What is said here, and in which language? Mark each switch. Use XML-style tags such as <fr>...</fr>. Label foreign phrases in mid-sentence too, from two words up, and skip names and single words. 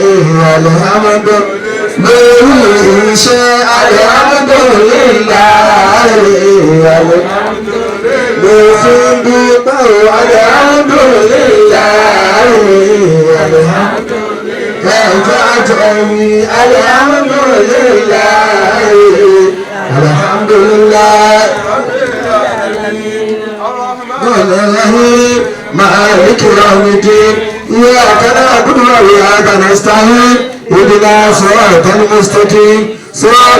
<yo>lórí iṣẹ́ alhamdulillahi mo fi ń dúpẹ́ alhamdulillahi ẹ̀jọ̀ àjọ mi alhamdulillahi مالك</yo> <ar>يوم الدين إياك نعبد وإياك نستعين اهدنا صراط المستقيم صراط</ar>